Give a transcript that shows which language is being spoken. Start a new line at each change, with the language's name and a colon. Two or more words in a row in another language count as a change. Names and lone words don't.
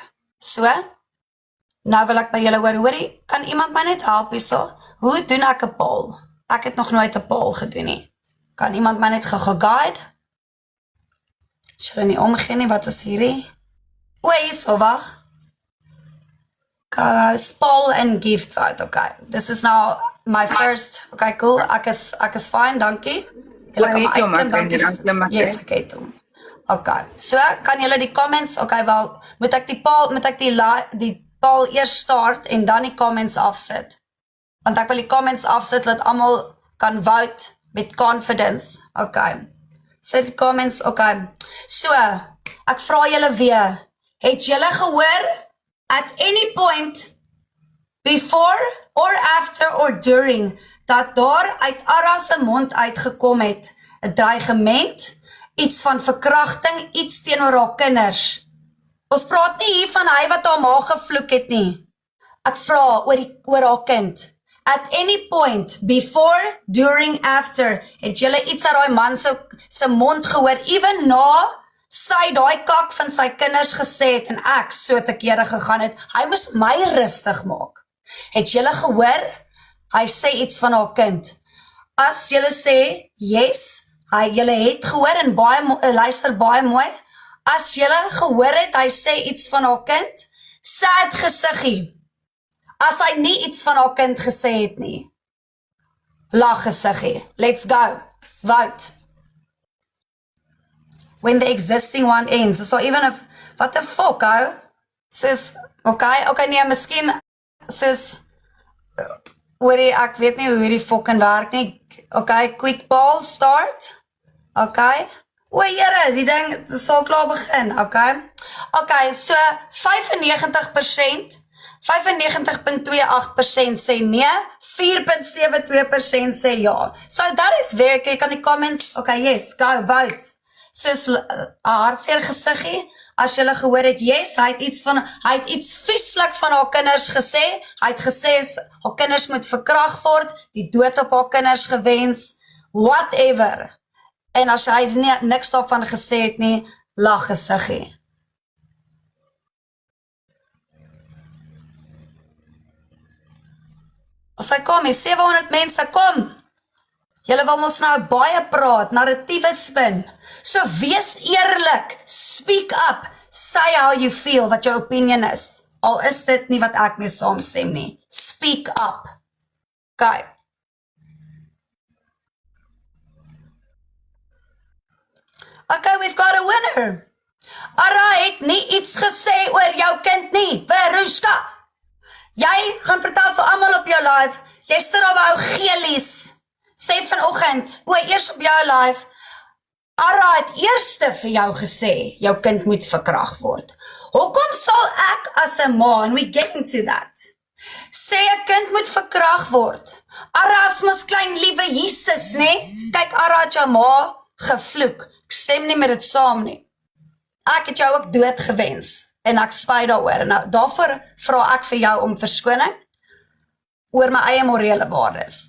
Afrikaans: So, nou wil ek by julle hoorie, kan iemand my net help hierso? Hoe doen ek 'n poll? Ek het nog nooit 'n poll gedoen nie. Kan iemand my net guide? As julle nie omgee nie, wat is hierdie? O, hierso, wag.
English: Poll and gift vote, okay. This is now my first, okay, cool.
Afrikaans: Ek is fine, dankie. Julle kan my uitkom, dankie. Yes, ek het hom. Okay, so kan julle die comments, okay, wel, moet ek die poll eers start en dan die comments afsit. Want ek wil die comments afsit, dat almal kan vote met confidence, okay. Sit die comments, okay. So, ek vra julle weer, het julle gehoor,
English: at any point, before or after or during,
Afrikaans: dat daar uit Ara se mond uitgekom het, 'n dreigement, iets van verkrachting, iets teenoor haar kinders. Ons praat nie hier van hy wat haar ma gevloek het nie. Ek vra oor haar kind.
English: At any point, before, during, after,
Afrikaans: het julle iets uit daai man se mond gehoor, even na sy daai kak van sy kinders gesê het, en ek so te kere gegaan het, hy moes my rustig maak. Het julle gehoor, hy sê iets van haar kind. As julle sê, yes, julle het gehoor en luister baie mooi, As julle gehoor het, hy sê iets van haar kind, sad gesiggie. As hy nie iets van haar kind gesê het nie, lag gesiggie.
English: Let's go. Vote. When the existing one ends. So even if, what the fuck,
Afrikaans: ou? Sis, okay, nee, miskien, sis, hoorie, ek weet nie hoe hierdie fucking werk nie.
English: Okay, quick ball, start. Okay.
Afrikaans: O, jere, die ding sal klaar begin, okay. Okay, so 95%, 95.28% sê nee, 4.72% sê ja.
English: So that is very,
Afrikaans: jy kan die comments, okay, yes, go, vote. Soos 'n hartseer gesiggie, as julle gehoor het, yes, hy het iets vieslik van haar kinders gesê, hy het gesê, haar kinders moet verkragt word, die dood op haar kinders gewens, whatever. En as hy niks daarvan gesê het nie, lag gesiggie. As hy kom, 700 mense, kom. Julle wil ons nou baie praat, narratiewe spin. So wees eerlik,
English: speak up, say how you feel,
Afrikaans: wat jou opinion is. Al is dit nie wat ek mee saamstem nie.
English: Speak up. Okay. Okay, we've got a winner.
Afrikaans: Ara het nie iets gesê oor jou kind nie, Verushka. Jy gaan vertel vir almal op jou live, jy stuur op ou geelies, sê vanoggend, eers op jou live, Ara het eerste vir jou gesê, jou kind moet verkragt word. Hoekom sal ek as 'n ma,
English: and we get into that,
Afrikaans: sê 'n kind moet verkragt word? Ara is mos klein liewe Jesus, nee? Kyk, Ara het jou ma gevloek, ek stem nie met dit saam nie. Ek het jou ook dood gewens, en ek spyt daaroor, en daarvoor vra ek vir jou om verskoning, oor my eie morele waardes.